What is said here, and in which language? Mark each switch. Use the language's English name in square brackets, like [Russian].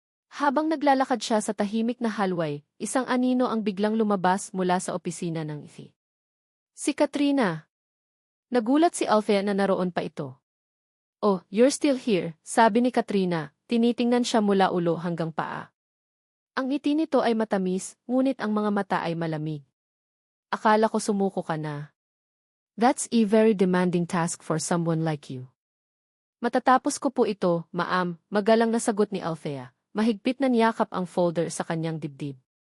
[Filipino] Habang naglalakad siya sa tahimik na hallway, isang anino ang biglang lumabas mula sa opisina ng IFI. Si Katrina. Nagulat si Althea na naroon pa ito. [English] Oh, you're still here, [Filipino] sabi ni Katrina, tinitingnan siya mula ulo hanggang paa. Ang ngiti nito ay matamis, ngunit ang mga mata ay malamig. Akala ko sumuko ka na. [English] That's a very demanding task for someone like you. [Filipino] Matatapos ko po ito, ma'am, magalang na sagot ni Althea. Mahigpit na niyakap ang folder sa kanyang dibdib.